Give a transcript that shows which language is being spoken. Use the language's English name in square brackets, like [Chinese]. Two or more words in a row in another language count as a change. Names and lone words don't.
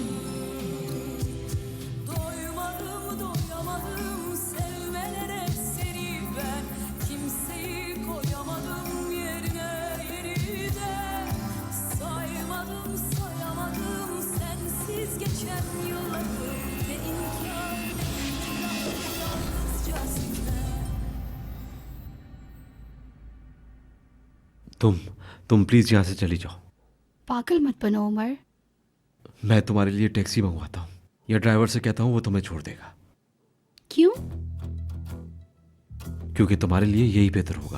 [Turkish] Doymadım doyamadım sevmelere seni ben, kimseyi koyamadım yerine yeniden. Saymadım sayamadım sensiz geçen yılları, ne inkar ne itiraf, yalnızca sizler. [Hindi] तुम प्लीज यहाँ से चली जाओ। पागल मत बनो उमर। मैं तुम्हारे लिए टैक्सी मंगवाता हूँ या ड्राइवर से कहता हूँ वो तुम्हें छोड़ देगा, क्यों? क्योंकि तुम्हारे लिए यही बेहतर होगा।